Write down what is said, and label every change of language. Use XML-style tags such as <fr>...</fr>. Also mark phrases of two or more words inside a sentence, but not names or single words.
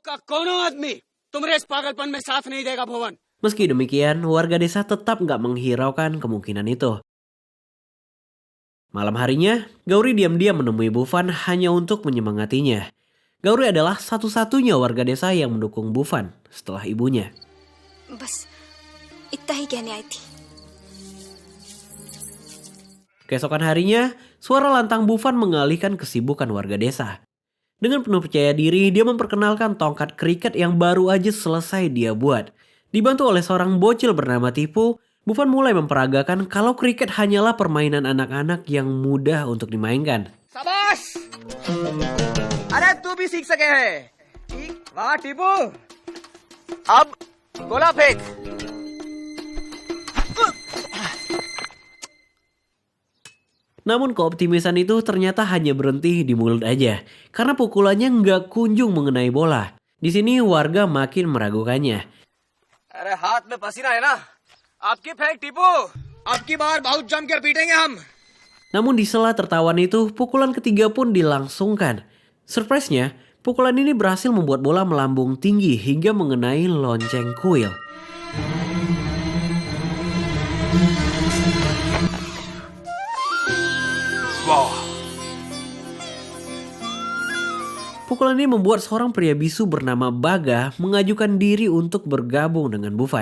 <id>Meski demikian, warga desa tetap nggak menghiraukan kemungkinan itu. Malam harinya, Gauri diam-diam menemui Buffon hanya untuk menyemangatinya. Gauri adalah satu-satunya warga desa yang mendukung Buffon setelah ibunya.</id> <hi>बस इतना ही कहने आई थी.</hi> <id>Keesokan harinya, suara lantang Buffon mengalihkan kesibukan warga desa. Dengan penuh percaya diri, dia memperkenalkan tongkat kriket yang baru aja selesai dia buat. Dibantu oleh seorang bocil bernama Tipu, Buffon mulai memperagakan kalau kriket hanyalah permainan anak-anak yang mudah untuk dimainkan.</id> <hi>शाबाश! अरे तू भी सीख सके है. वाह टीपू. अब गोला फेंक.</hi> <id>Namun keoptimisan itu ternyata hanya berhenti di mulut aja, karena pukulannya nggak kunjung mengenai bola. Di sini warga makin meragukannya.</id> <hi>अरे हाथ में पसीना है ना. आपकी फेंक टीपू. आपकी बार बहुत जम कर पीटेंगे हम.</hi> <id>Namun di sela tertawan itu, pukulan ketiga pun dilangsungkan. Surprise-nya, pukulan ini berhasil membuat bola melambung tinggi hingga mengenai lonceng kuil. Pukulan ini membuat seorang pria bisu bernama Baga mengajukan diri untuk bergabung dengan Buffon.</id>